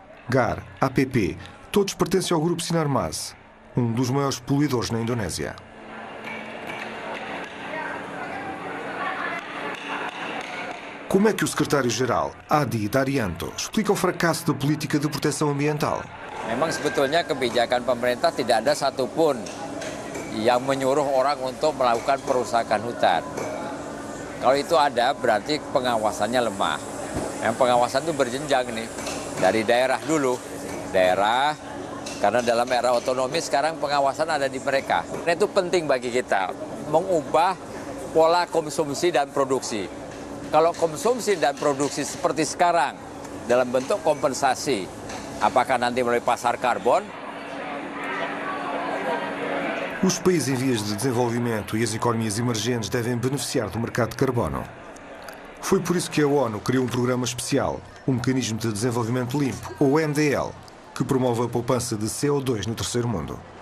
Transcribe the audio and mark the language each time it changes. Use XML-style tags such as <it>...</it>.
<pt>GAR, APP, todos pertencem ao grupo Sinarmas, um dos maiores poluidores na Indonésia. Como é que o secretário-geral, Adi Daryanto, explica o fracasso da política de proteção ambiental?</pt> <id>Memang sebetulnya kebijakan pemerintah tidak ada satupun yang menyuruh orang untuk melakukan perusakan hutan. Kalau itu ada, berarti pengawasannya lemah. Yang pengawasan itu berjenjang nih, dari daerah dulu, daerah, karena dalam era otonomi sekarang pengawasan ada di mereka. Itu penting bagi kita, mengubah pola konsumsi dan produksi. Kalau konsumsi dan produksi seperti sekarang, dalam bentuk kompensasi, apakah nanti melalui pasar karbon?</id> <pt>Os países em vias de desenvolvimento e as economias emergentes devem beneficiar do mercado de carbono. Foi por isso que a ONU criou um programa especial, um Mecanismo de Desenvolvimento Limpo, ou MDL, que promove a poupança de CO2 no terceiro mundo.</pt>